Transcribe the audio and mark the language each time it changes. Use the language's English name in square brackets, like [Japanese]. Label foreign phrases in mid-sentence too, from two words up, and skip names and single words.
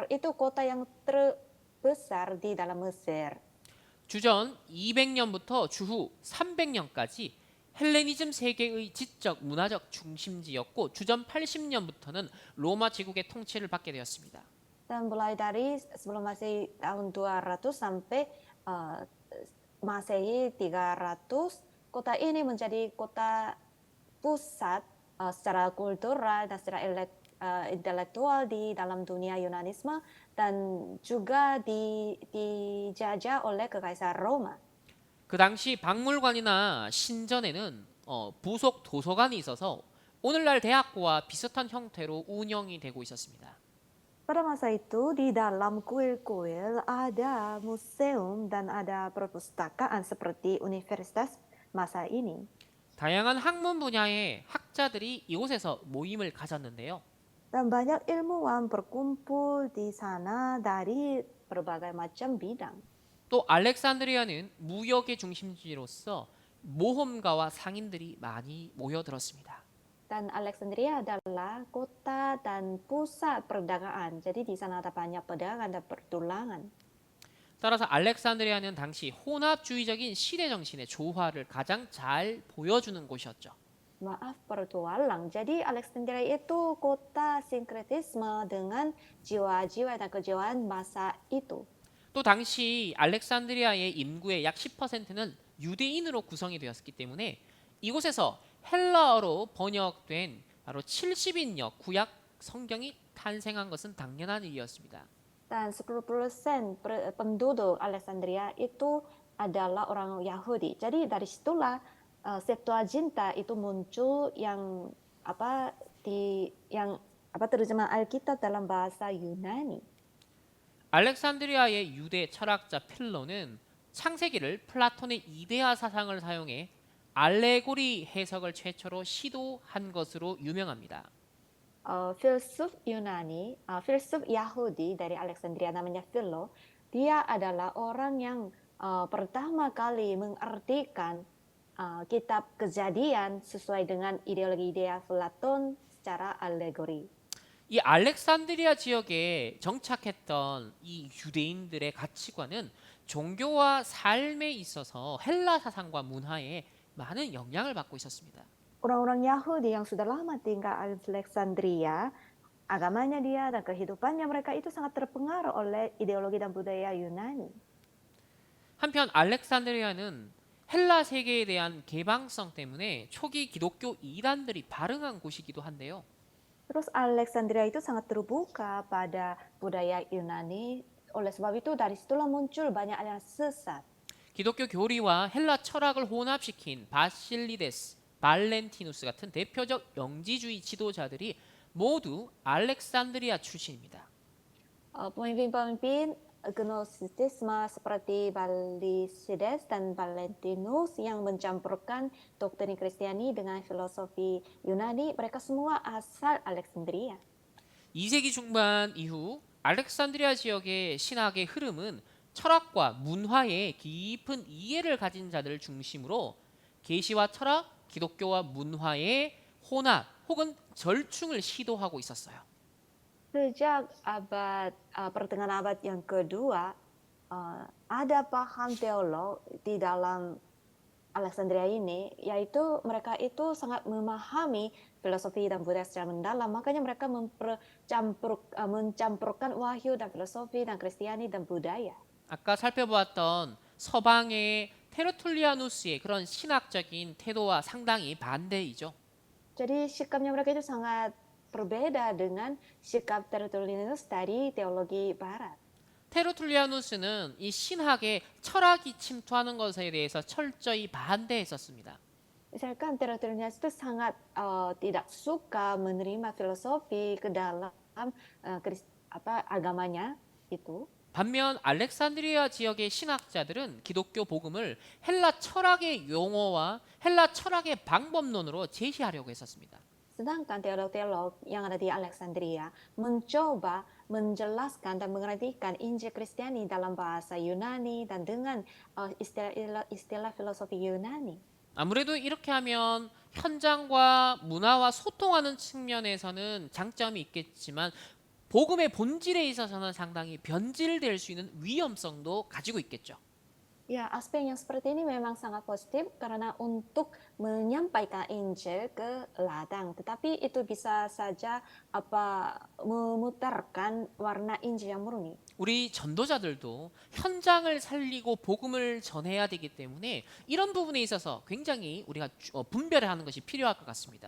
[Indonesian] Itu kota yang terbesar di dalam Mesir. [Korean] 주전 200년부터 주후 300년까지 헬레니즘 세계의 지적 문화적 중심지였고 주전 80년부터는 로마 제국의 통치를 받게 되었습니다. [Indonesian] Dan mulai dari sebelum Masehi tahun 200 sampai Masehi 300, kota ini menjadi kota pusat secara kultural dan secara intelektual di dalam dunia Yunanisme dan juga dijajah oleh Kekaisaran Roma. [Korean] 그 당시 박물관이나 신전에는 부속 도서관이 있어서 오늘날 대학교와 비슷한 형태로 운영이 되고 있었습니다. [Indonesian] Pada masa itu di dalam kuil-kuil ada museum dan ada perpustakaan seperti universitas masa ini. [Korean] 다양한 학문 분야의 학자들이 이곳에서 모임을 가졌는데요. [Indonesian] Dan banyak ilmuwan berkumpul di sana dari berbagai macam bidang. [Korean] 또 알렉산드리아는 무역의 중심지로서 모험가와 상인들이 많이 모여들었습니다. [Indonesian] Dan Alexandria adalah kota dan pusat perdagangan. Jadi di sana ada banyak pedagang dan pertulangan. [Korean] 따라서 알렉산드리아는 당시 혼합주의적인 시대 정신의 조화를 가장 잘 보여주는 곳이었죠. [Indonesian] Maaf pertualang. Jadi Alexandria itu kota sinkretisme dengan jiwa-jiwa dan kejiwaan masa itu. [Korean] 또 당시 알렉산드리아의 인구의 약 10%는 유대인으로 구성이 되었기 때문에 이곳에서 헬라어로 번역된 바로 70인역 구약 성경이 탄생한 것은 당연한 일이었습니다. [Indonesian] Dan 10% penduduk Alexandria itu adalah orang Yahudi. Jadi dari situlah Septuaginta itu muncul yang terjemahan Alkitab dalam bahasa Yunani. [Korean] 알렉산드리아의 유대 철학자 필로는 창세기를 플라톤의 이데아 사상을 사용해 알레고리 해석을 최초로 시도한 것으로 유명합니다. [Indonesian] Filsuf filsuf Yahudi dari Alexandria namanya Philo, dia adalah orang yang pertama kali mengartikan kitab Kejadian sesuai dengan ideologi idea Platon secara alegori. [Korean] 이 알렉산드리아 지역에 정착했던 이 유대인들의 가치관은 종교와 삶에 있어서 헬라 사상과 문화에 많은 영향을 받고 있었습니다. [Indonesian] Orang-orang Yahudi yang sudah lama tinggal di Alexandria, agamanya dia dan kehidupannya mereka itu sangat terpengaruh oleh ideologi dan budaya Yunani. [Korean] 한편 알렉산드리아는 헬라 세계에 대한 개방성 때문에 초기 기독교 이단들이 발흥한 곳이기도 한데요. [Indonesian] Terus Alexandria itu sangat terbuka pada budaya Yunani. Oleh sebab itu dari situlah muncul banyak aliran sesat. [Korean] 기독교 교리와 헬라 철학을 혼합시킨 바실리데스, 발렌티누스 같은 대표적 영지주의 지도자들이 모두 알렉산드리아 출신입니다. [Indonesian] Pemimpin-pemimpin Gnostisisme seperti Balisides dan Valentinus yang mencampurkan doktrin Kristiani dengan filosofi Yunani, mereka semua asal Alexandria. [Korean] 2세기 중반 이후 알렉산드리아 지역의 신학의 흐름은 철학과 문화에 깊은 이해를 가진 자들을 중심으로 계시와 철학, 기독교와 문화의 혼합 혹은 절충을 시도하고 있었어요. [Indonesian] Sejak pertengahan abad yang kedua, ada paham teolog di dalam Alexandria ini, yaitu mereka itu sangat memahami filosofi dan budaya secara mendalam. Makanya mereka mencampurkan wahyu dan filosofi dan Kristiani dan budaya. [Korean] 아까 살펴보았던 서방의 테르툴리아누스의 그런 신학적인 태도와 상당히 반대이죠. [Indonesian] Jadi sikapnya mereka itu sangat berbeda dengan sikap Tertullianus dari teologi Barat. [Korean] 테르툴리아누스는 이 신학에 철학이 침투하는 것에 대해서 철저히 반대했었습니다. [Indonesian] Misalkan Tertullianus itu sangat tidak suka menerima filosofi ke dalam agamanya itu. [Korean] 반면 알렉산드리아 지역의 신학자들은 기독교 복음을 헬라 철학의 용어와 헬라 철학의 방법론으로 제시하려고 했었습니다. [Indonesian] Sedangkan teolog-teolog yang ada di Alexandria mencoba menjelaskan dan mengartikan Injil Kristiani dalam bahasa Yunani dan dengan istilah filosofi Yunani. [Korean] 아무래도 이렇게 하면 현장과 문화와 소통하는 측면에서는 장점이 있겠지만 복음의 본질에 있어서는 상당히 변질될 수 있는 위험성도 가지고 있겠죠. [Indonesian] Ya, aspek yang seperti ini memang sangat positif karena untuk menyampaikan Injil ke ladang, tetapi itu bisa saja memutarkan warna Injil yang murni. [Korean] 우리 전도자들도 현장을 살리고 복음을 전해야 되기 때문에 이런 부분에 있어서 굉장히 우리가 분별을 하는 것이 필요할 것 같습니다.